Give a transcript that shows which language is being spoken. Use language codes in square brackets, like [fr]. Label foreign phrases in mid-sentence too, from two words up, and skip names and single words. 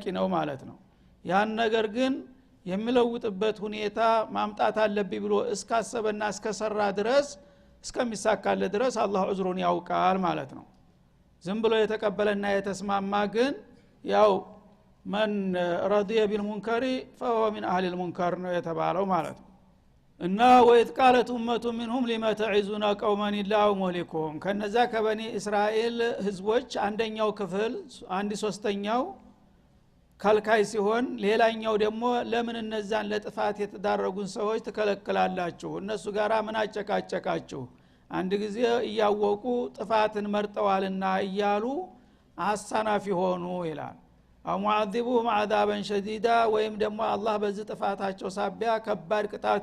[am] ነው ማለት ነው። ያን ነገር ግን የሚለውጥበት ሁኔታ ማምጣት አለብኝ ብሎ እስካሰበና እስከሰራ ድረስ እስከሚሳካለ ድረስ አላህ ዑዝሩን ያውቃል ማለት ነው። ዝም ብሎ የተቀበለና የተስማማ ግን ያው [ar] من رضي بالمنكر فهو من اهل المنكر [am] ነው የተባለው ማለት ነው። እና [ar] وإذ قالت أمة منهم لما تعزون قوما الله مهلكهم [am] ከነዛ ከበኒ እስራኤል ህዝቦች አንደኛው ክፍል አንድ ሶስተኛው ከልካይ ሲሆን ሌላኛው ደግሞ ለምን እነዛን ለጥፋት የተዳረጉን ሰዎች ተከለከላላችሁ? እነሱ ጋራ ምን አጨቃጨቃችሁ? አንድ ጊዜ እያወቁ ጥፋትን መርጠዋልና እያሉ አሳናፊ ሆኑ ይላል። [ar] أو معذبهم عذابا شديدا [am] ወይም ደግሞ አላህ በዚህ ጥፋታቸው ሳቢያ ከባድ ቅጣት